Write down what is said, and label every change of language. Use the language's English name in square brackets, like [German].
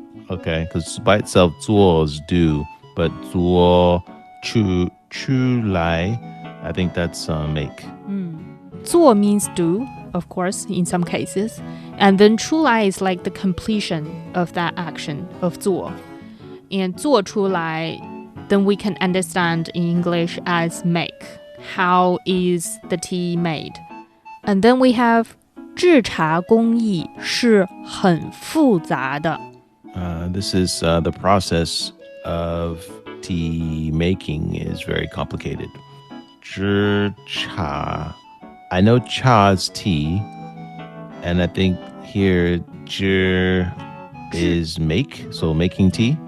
[English] Okay, because by itself 做 is do, but 做出来, I think that's make. 做 means do, of course, in some cases. And then 出来 is like the completion of that action of 做. And 做出来, then we can understand in English as make. How is the tea made? And then we have [Chinese] 制茶工艺是很复杂的. [English] This is the process of tea making is very complicated. 制茶, I know cha is tea, and I think here 制 is make, so making tea.